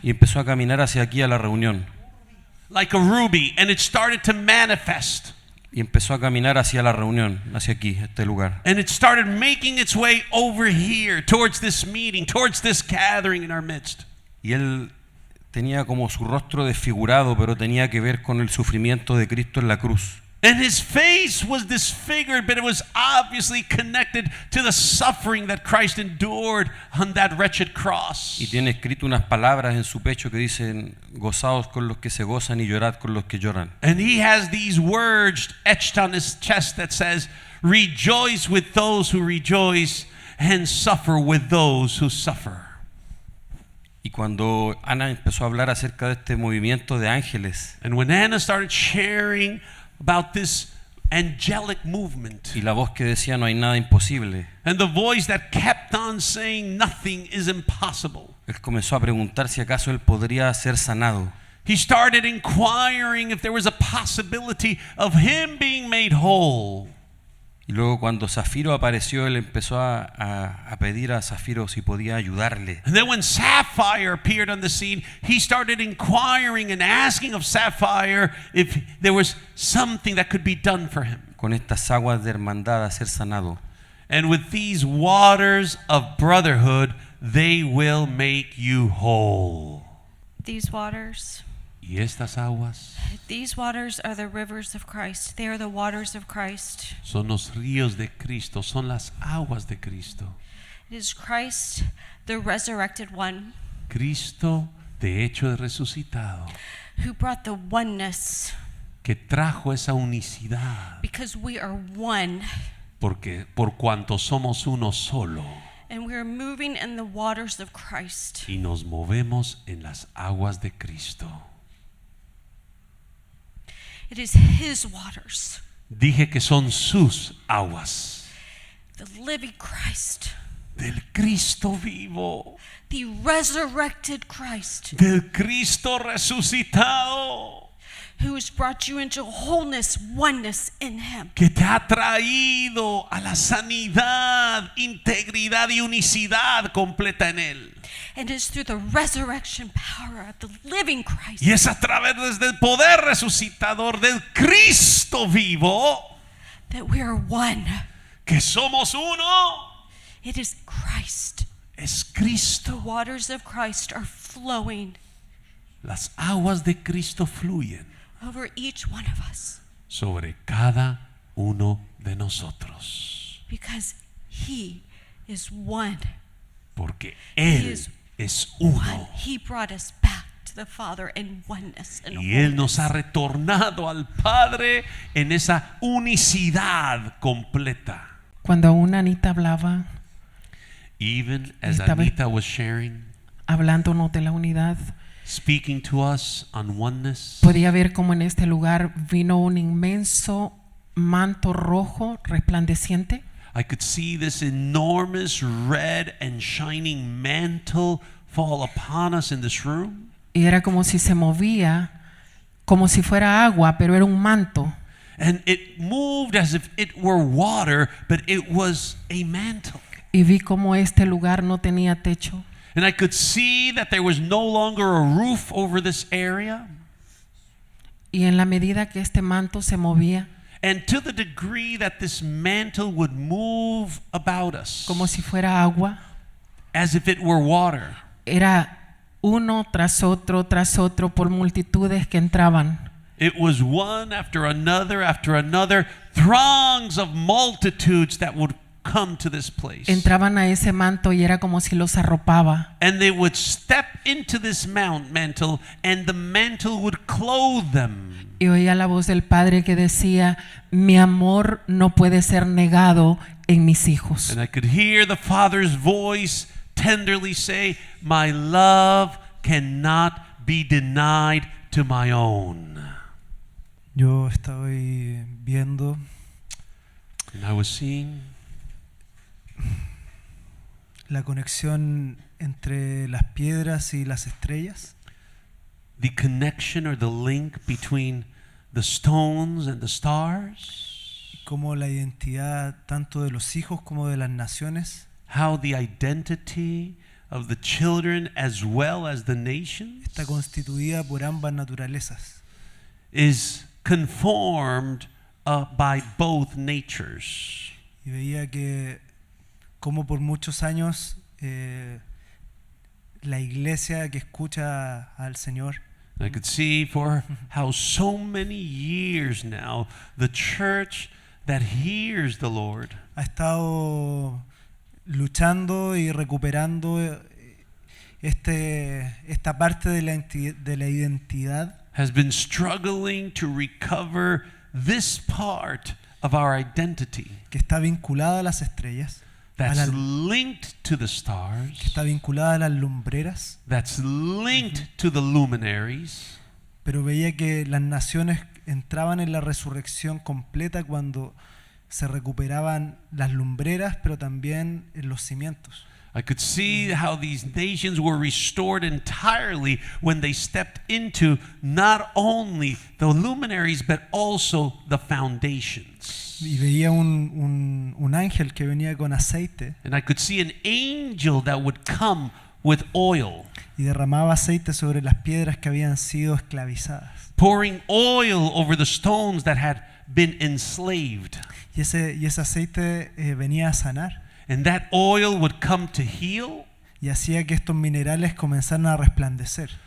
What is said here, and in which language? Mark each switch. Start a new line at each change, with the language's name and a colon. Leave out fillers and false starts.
Spanish: Y empezó a caminar hacia aquí a la reunión.
English: like a ruby, and it started to manifest.
Spanish: Y empezó a caminar hacia la reunión, hacia aquí, este lugar.
English: And it started making its way over here, towards this meeting, towards this gathering in our midst.
Spanish: Y él tenía como su rostro desfigurado, pero tenía que ver con el sufrimiento de Cristo en la cruz.
English: And his face was disfigured, but it was obviously connected to the suffering that Christ endured on that wretched cross.
Spanish: Y tiene escrito unas palabras en su pecho que dicen: gozaos con los que se gozan y llorad con los que lloran.
English: And he has these words etched on his chest that says, rejoice with those who rejoice and suffer with those who suffer.
Spanish: Y cuando Ana empezó a hablar acerca de este movimiento de ángeles,
English: And when Anna started sharing about this angelic movement,
Spanish: y la voz que decía: no hay nada imposible,
English: and the voice that kept on saying nothing is impossible,
Spanish: él comenzó a preguntar si acaso él podría ser sanado.
English: he started inquiring if there was a possibility of him being made whole.
Spanish: Y luego cuando Zafiro apareció, él empezó a pedir a Zafiro si podía ayudarle.
English: And then when Sapphire appeared on the scene, he started inquiring and asking of Sapphire if there was something that could be done for him.
Spanish: Con estas aguas de hermandad a ser sanado.
English: And with these waters of brotherhood, they will make you whole. These waters
Spanish: Y estas aguas
English: are the rivers of Christ. They are the waters of Christ.
Spanish: son los ríos de Cristo, son las aguas de Cristo.
English: It is Christ, the resurrected one,
Spanish: Cristo de hecho resucitado,
English: who brought the oneness,
Spanish: que trajo esa unicidad,
English: because we are one,
Spanish: porque por cuanto somos uno solo
English: and we are moving in the waters of Christ.
Spanish: y nos movemos en las aguas de Cristo.
English: It is His waters,
Spanish: Dije que son sus aguas,
English: the living Christ,
Spanish: del Cristo vivo,
English: the resurrected Christ,
Spanish: del Cristo resucitado,
English: who has brought you into wholeness, oneness in Him.
Spanish: que te ha traído a la sanidad, integridad y unicidad completa en Él.
English: And it is through the resurrection power of the living Christ
Spanish: Y es a través del poder resucitador del Cristo vivo
English: that we are one.
Spanish: que somos uno.
English: It is Christ.
Spanish: Es
English: The
Spanish: Cristo.
English: waters of Christ are flowing
Spanish: Las aguas de Cristo fluyen
English: over each one of us
Spanish: sobre cada uno de nosotros.
English: because He is one.
Spanish: Porque
English: He
Spanish: Él
English: is
Spanish: es
English: one.
Spanish: uno.
English: He brought us back to the Father in oneness and
Spanish: Y Él nos ha
English: wholeness.
Spanish: retornado al Padre en esa unicidad completa. Cuando aún Anita hablaba,
English: Even as
Spanish: Estaba-
English: Anita was sharing,
Spanish: hablándonos de la unidad,
English: speaking to us on oneness,
Spanish: podía ver cómo en este lugar vino un inmenso manto rojo resplandeciente.
English: I could see this enormous red and shining mantle fall upon us in this room.
Spanish: Y era como si se movía, como si fuera agua, pero era un manto.
English: And it moved as if it were water, but it was a mantle.
Spanish: Y vi cómo este lugar no tenía techo.
English: And I could see that there was no longer a roof over this area.
Spanish: Y en la medida que este manto se movía,
English: And to the degree that this mantle would move about us,
Spanish: como si fuera agua,
English: as if it were water,
Spanish: era uno tras otro por multitudes que entraban.
English: it was one after another, throngs of multitudes that would come to this place.
Spanish: Entraban a ese manto y era como si los arropaba.
English: And they would step into this mantle, and the mantle would clothe them.
Spanish: Y oía la voz del Padre que decía: mi amor no puede ser negado en mis hijos.
English: And I could hear the Father's voice tenderly say, my love cannot be denied to my own.
Spanish: Yo estoy viendo
English: And I was seeing
Spanish: la conexión entre las piedras y las estrellas,
English: the connection or the link between the stones and the stars,
Spanish: como la identidad tanto de los hijos como de las naciones
English: how the identity of the children as well as the nations
Spanish: está constituida por ambas naturalezas.
English: is conformed by both natures.
Spanish: Y veía que como por muchos años la iglesia que escucha al Señor
English: I could see for how so many years now the church that hears the Lord
Spanish: ha estado luchando y recuperando esta parte de la identidad
English: has been struggling to recover this part of our identity
Spanish: que está vinculada a las estrellas,
English: that's linked to the stars,
Spanish: que está vinculada a las lumbreras,
English: that's linked to the luminaries.
Spanish: pero veía que las naciones entraban en la resurrección completa cuando se recuperaban las lumbreras, pero también en los cimientos.
English: I could see how these nations were restored entirely when they stepped into not only the luminaries but also the foundations.
Spanish: Y veía un ángel que venía con aceite
English: And I could see an angel that would come with oil,
Spanish: y derramaba aceite sobre las piedras que habían sido esclavizadas.
English: pouring oil over the stones that had been enslaved.
Spanish: Y ese aceite venía a sanar
English: And that oil would come to heal,
Spanish: y hacía que estos minerales comenzaran a resplandecer.